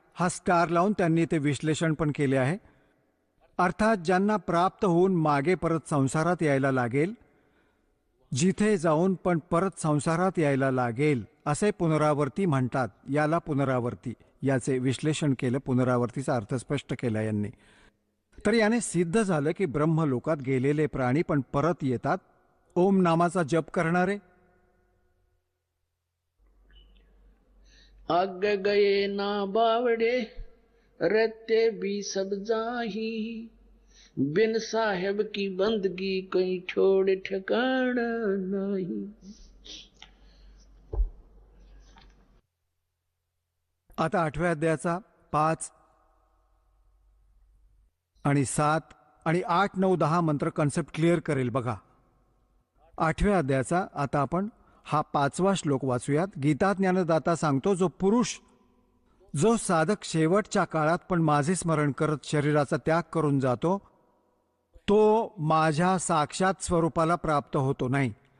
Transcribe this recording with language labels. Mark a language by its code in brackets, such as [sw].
[mr] हा स्टार लावून त्यांनी ते विश्लेषण पण केले आहे. अर्थात ज्यांना प्राप्त होऊन मागे परत संसारात यायला लागेल, जिथे जाऊन पण परत संसारात यायला लागेल असे पुनरावर्ती म्हणतात. याला पुनरावर्ती, याचे विश्लेषण केलं, पुनरावर्तीचा अर्थ स्पष्ट केला यांनी. तर याने सिद्ध झालं की ब्रह्मलोकात गेलेले प्राणी पण परत येतात ओम नामाचा जप करणारे. [hi] आगे गए ना बावड़े रहते भी सब जाही, बिन साहेब की बंदगी कहीं छोड़ ठिकाना नहीं. [mr] आता 8व्या अध्यायाचा 5 आणि 7 आणि 8, 9, 10 मंत्र [en] concept clear [mr] करेल. बघा 8व्या अध्यायाचा आता आपण हा 5वा श्लोक वाचूयात. गीता ज्ञानदाता सांगतो, जो पुरुष, जो साधक शेवटच्या काळात पण माझे स्मरण करत शरीराचा त्याग करून जातो, तो माझ्या साक्षात स्वरूपाला प्राप्त होतो नाही.